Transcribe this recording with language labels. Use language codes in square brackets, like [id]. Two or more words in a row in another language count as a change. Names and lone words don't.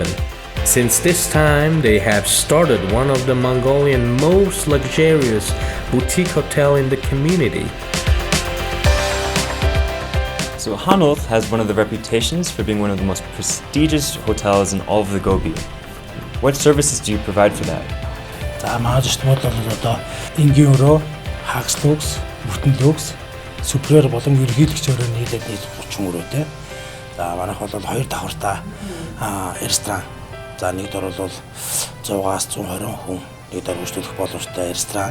[en] Since this time, they have started one of the Mongolian most luxurious boutique hotel in the community. So Hanoth has one of the reputations for being one of the most prestigious hotels in all of the Gobi. What services do you provide for that? [mn] За маажт бол одоо энгийн өрөө, хагас люкс, бүтэн люкс, супер болон ерөнхийлөгч өрөө нийлээд 30 өрөөтэй. За манайх бол 2 давхартай ресторан. За нэг дор бол 100-аас 120 хүн нэг дор үйлчлүүлэх боломжтой ресторан.